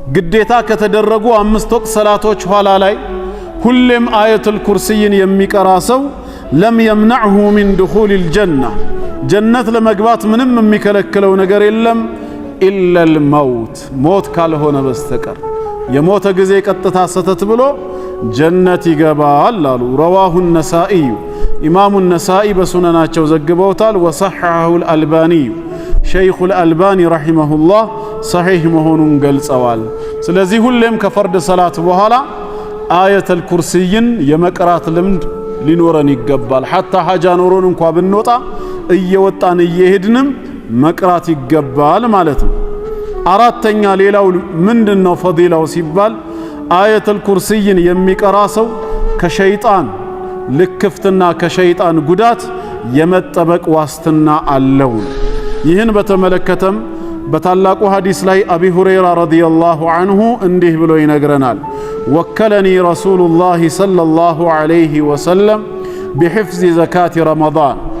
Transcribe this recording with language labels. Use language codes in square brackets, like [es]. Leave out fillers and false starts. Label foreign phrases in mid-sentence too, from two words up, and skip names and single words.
[am] ግዴታ ከተደረጉ 5 ወቅት ሰላቶች ኋላ ላይ ሁሌም አየቱል ኩርሲይን የሚቀራ ሰው [ar] لم يمنعه من دخول الجنة [am] ጀነት ለመግባት ምንም የሚከለክለው ነገር የለም [ar] إلا الموت [am] ሞት ካልሆነ በስተቀር የሞተ ጊዜ ቀጥታ ሰተት ብሎ ጀነት ይገባል አሉ። [ar] رواه النسائي [am] ኢማሙ النسائي በሱነናቸው ዘግበውታል። [ar] وصححه الألباني شيخ الألباني رحمه الله صحيح [am] መሆኑን ገልጸዋል። ስለዚህ ሁሌም ከፈርድ ሰላት በኋላ አየቱል ኩርሲይን የመቅራት ልምድ ሊኖረን ይገባል። حتى ሐጃ ኖሮን እንኳን ብንወጣ እየወጣን እየሄድንም መቅራት ይገባል ማለት ነው። አራተኛ ሌላው ምንድነው ፈዲላው ሲባል አየቱል ኩርሲይን የሚቀራ ሰው ከሸይጣን ልክፍትና ከሸይጣን ጉዳት የመጠበቅ ዋስትና አለው። ይህን በተመለከተም በታላቁ ሐዲስ ላይ አቢ ሁረይራ [ar] رضي الله عنه [am] እንዲህ ብሎ ይነግረናል። [ar] وكلني رسول الله صلى الله عليه وسلم بحفظ زكاة رمضان